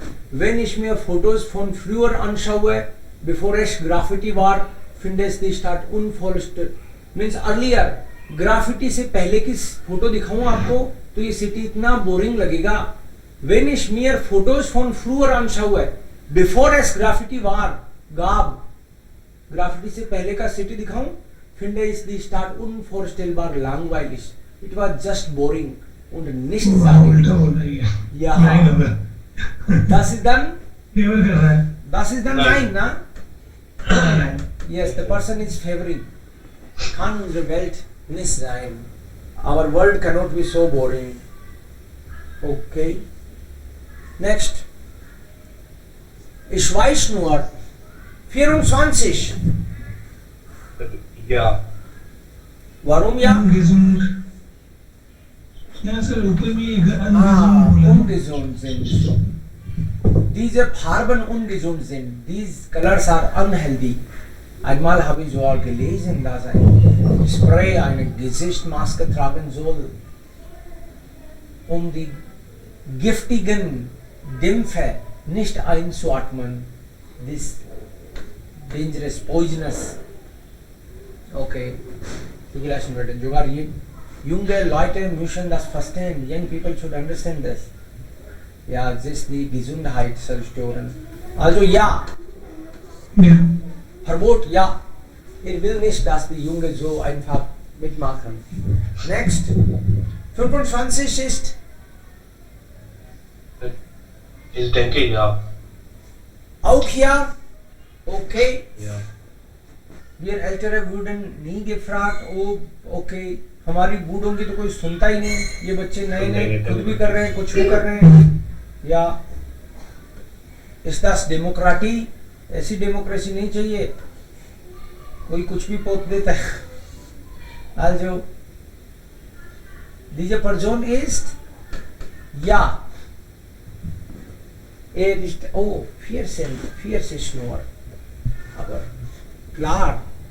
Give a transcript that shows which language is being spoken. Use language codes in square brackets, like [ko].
[de] Wenn ich mir Fotos von früher anschaue, bevor es Graffiti war, finde ich die Stadt unvollständig. [en] Means earlier, [hi] graffiti से पहले की photo दिखाऊं आपको तो ये सिटी इतना बोरिंग लगेगा. [de] Wenn ich mir Fotos von früher anschaue, bevor es Graffiti war, gab, [hi] graffiti से पहले का सिटी दिखाऊं, [de] finde ich die Stadt unvorstellbar langweilig. [en] It was just boring [de] und nicht sagen. Ja. Das ist dann? Das ist dann nein, na? [en] Yes, the person is favoring. [de] Kann unsere Welt nicht sein. [en] Our world cannot be so boring. [de] Okay. Next. Ich weiß nur. 24. Ja. Warum ja? Ungesund. Ja, sir, [hi] ऊपर में [de] ungesund. Ungesund sind. Diese Farben ungesund sind. [en] These colors are unhealthy. [de] Einmal habe ich sogar gelesen, dass ein Spray eine Gesichtsmaske tragen soll, um die giftigen Dämpfe nicht einzuatmen. [en] This dangerous, poisonous. Okay. [de] Sogar junge Leute müssen das verstehen. [en] Young people should understand this. [de] Ja, das ist die Gesundheit zerstören. Also ja. Ja. Verbot, ja. Er will nicht, dass die Jungen so einfach mitmachen. Next. 25 ist. Ich denke ja. Auch ja. Okay. Ja. Wir Ältere wurden nie gefragt, oh, okay. [hi] हमारी बूढ़ों की तो कोई सुनता ही नहीं. ये बच्चे नए नए खुद भी कर रहे हैं, कुछ भी कर रहे हैं. या इस दास डेमोक्रेटी, ऐसी डेमोक्रेसी नहीं चाहिए. कोई कुछ भी पोत देता है. [de] Also diese Person ist ja. Er ist, oh, 40 nur. Aber klar.